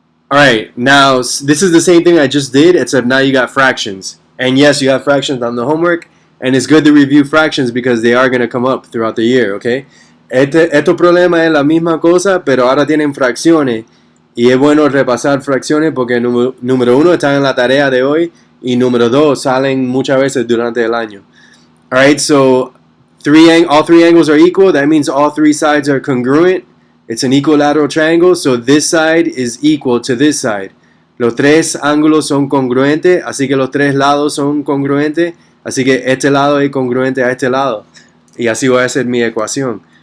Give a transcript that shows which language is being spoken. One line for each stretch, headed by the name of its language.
English: Alright, now this is the same thing I just did, except now you got fractions. And yes, you have fractions on the homework, and it's good to review fractions because they are going to come up throughout the year, okay?
Spanish: Estos problemas es la misma cosa, pero ahora tienen fracciones. Y es bueno repasar fracciones porque número 1 están en la tarea de hoy y número 2 salen muchas veces durante el año.
English: Alright, so all three angles are equal. That means all three sides are congruent. It's an equilateral triangle, so this side is equal to this side.
Spanish: Los tres ángulos son congruentes, así que los tres lados son congruentes. Así que este lado es congruente a este lado. Y así voy a hacer mi ecuación.